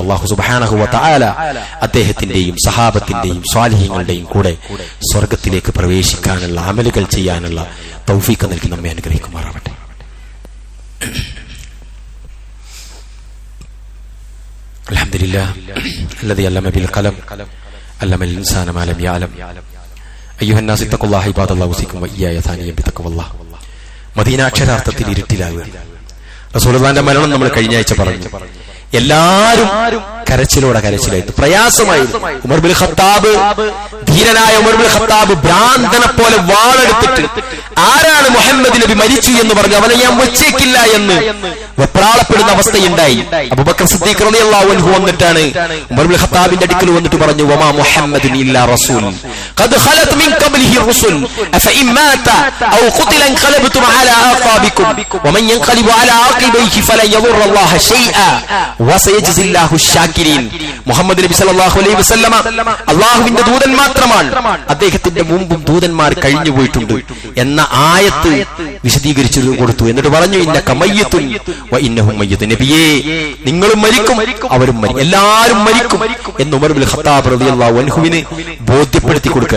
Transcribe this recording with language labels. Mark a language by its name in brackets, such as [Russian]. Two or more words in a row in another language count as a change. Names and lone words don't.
[Arabic] الله سبحانه وتعالى [Malayalam] അദ്ദേഹത്തിന്റെയും സഹാബത്തിന്റെയും സ്വാലിഹീങ്ങളുടെയും കൂടെ സ്വർഗത്തിലേക്ക് പ്രവേശിക്കാനുള്ള അമലുകൾ ചെയ്യാനുള്ള തൗഫീഖ് നൽകി നമ്മെ അനുഗ്രഹിക്കുമാറാവട്ടെ. [Arabic] അൽഹംദുലില്ലാഹ് الذي علم بالقلم علم الإنسان ما لم يعلم أيها الناس اتقوا الله عباد الله وصيكم وإياي ثانيا بتقوى الله. [Malayalam] മദീന അക്ഷരാർത്ഥത്തിൽ ഇരുട്ടിലാവുകയാണ്. റസൂലുള്ളാഹിന്റെ മരണം നമ്മൾ കഴിഞ്ഞ ആഴ്ച പറഞ്ഞു. എല്ലാരും കരച്ചിലായിരുന്നു, പ്രയാസമായിരുന്നു. ഉമർ ബിൻ ഖത്താബ്, ധീരനായ ഉമർ ബിൻ ഖത്താബ് ഭ്രാന്തനെ പോലെ വാളെടുത്തിട്ട് ആരാണ് മുഹമ്മദ് നബി മരിച്ചു എന്ന് പറഞ്ഞു അവനെ ഞാൻ വെച്ചേക്കില്ല എന്ന് വെപ്രാളപ്പെടുന്ന അവസ്ഥയുണ്ടായി. അബൂബക്കർ സിദ്ദീഖ് റളിയല്ലാഹു അൻഹു വന്നിട്ടാണ് ഉമർ ബിൻ ഖത്താബിന്റെ അടുക്കൽ വന്നിട്ട് പറഞ്ഞു, [Arabic] وما محمد إلا رسول قد خلت من قبله الرسل أفإن مات أو قتل انقلبتم على اعقابكم ومن ينقلب على عقبيه فلن يضر الله شيئا وسيجزي الله الشاكرين. [Malayalam] മുഹമ്മദ് നബി [Arabic] صلى الله عليه وسلم [Malayalam] അല്ലാഹുവിന്റെ ദൂതൻ മാത്രമാണ്, അദ്ദേഹത്തിന്റെ മുമ്പും ദൂതന്മാർ കഴിഞ്ഞു പോയിട്ടുണ്ട് എന്ന ആയത്ത് വിശദീകരിച്ചു കൊടുത്തു. എന്നിട്ട് പറഞ്ഞു [Arabic] إنك ميت وإنهم ميتون. [Malayalam] നബിയേ, നിങ്ങളും മരിക്കും അവരും മരിക്കും, എല്ലാവരും മരിക്കും എന്ന് ഉമർ ഇബ്നുൽ ഖത്താബ് [Arabic] رضي الله عنه [Malayalam] ബോധ്യപ്പെടുത്തി കൊടുക്കാൻ.